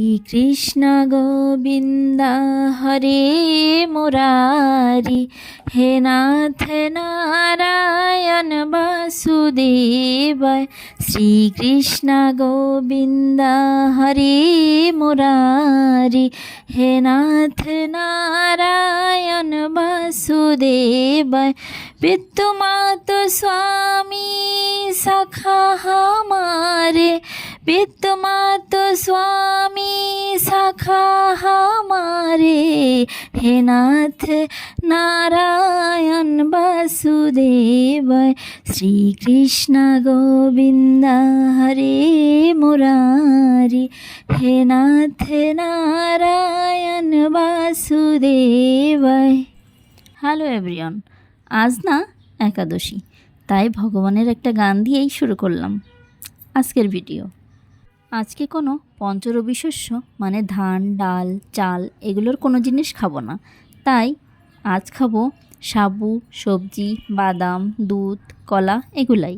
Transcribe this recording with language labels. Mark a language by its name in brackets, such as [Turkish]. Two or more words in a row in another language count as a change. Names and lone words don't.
[Sanskrit] কৃষ্ণ গোবিন্দ হরে মুরারি, হে নাথ নারায়ণ বাসুদেবায়। শ্রীকৃষ্ণ গোবিন্দ হরে মুরারি, হে নাথ নারায়ণ বাসুদেবায়। [Hindi] विद्युमात स्वामी सखा हमारे, विद्युमात स्वामी सखा हमारे, हे नाथ नारायण वासुदेवाय। [Sanskrit] श्री कृष्ण गोविंद हरे मुरारी, हे नाथ नारायण वासुदेवाय। [English] hello everyone, [Bangla] আজ না একাদশী, তাই ভগবানের একটা গান দিয়েই শুরু করলাম আজকের ভিডিও। আজকে কোনো পঞ্চরবি শস্য মানে ধান, ডাল, চাল এগুলোর কোনো জিনিস খাবো না। তাই আজ খাবো সাবু, সবজি, বাদাম, দুধ, কলা এগুলাই।